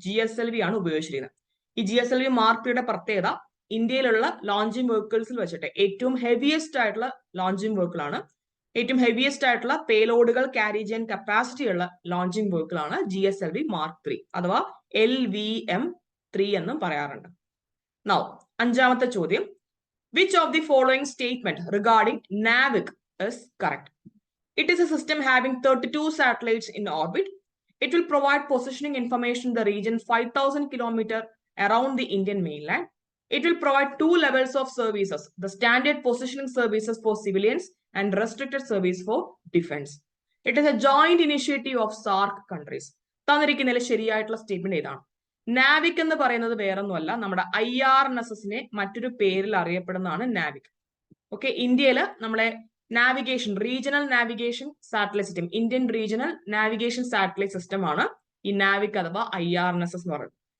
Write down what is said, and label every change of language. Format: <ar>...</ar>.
<ml>GSLV ആണ് ഉപയോഗിച്ചിരിക്കുന്നത്. ഈ GSLV മാർക്ക് 3യുടെ പ്രത്യേകത ഇന്ത്യയിലുള്ള ലോഞ്ചിങ് വെഹിക്കിൾസിൽ വെച്ചിട്ട് ഏറ്റവും ഹെവിയസ്റ്റ് ആയിട്ടുള്ള ലോഞ്ചിങ് വെഹിക്കിൾ ആണ്. ഏറ്റവും ഹെവിയസ്റ്റ് ആയിട്ടുള്ള പേലോഡുകൾ ക്യാരി ചെയ്യാൻ കപ്പാസിറ്റി ഉള്ള ലോഞ്ചിങ് വെഹിക്കിൾ ആണ് GSLV മാർക്ക് 3 അഥവാ LVM 3 എന്നും പറയാറുണ്ട്.</ml> <en>now</en> <ml>അഞ്ചാമത്തെ ചോദ്യം,</ml> <en>which of the following statement regarding NAVIC is correct? It is a system having 32 satellites in orbit. It will provide positioning information in the region 5,000 kilometers around the Indian mainland. It will provide 2 levels of services, the standard positioning services for civilians and restricted service for defense. It is a joint initiative of SAARC countries.</en> <ml>തന്നിരിക്കുന്നതിൽ ശരിയായിട്ടുള്ള statement ഏതാണ്? നാവിക് എന്ന് പറയുന്നത് വേറൊന്നുമല്ല, നമ്മുടെ IRNSSനെ മറ്റൊരു പേരിൽ അറിയപ്പെടുന്നതാണ് NavIC. Okay, ഇന്ത്യയില് നമ്മളെ navigation regional navigation satellite system, Indian regional navigation satellite system ആണ് ഈ നാവിക് അഥവാ IRNSS എന്ന് പറയുന്നത്.</ml>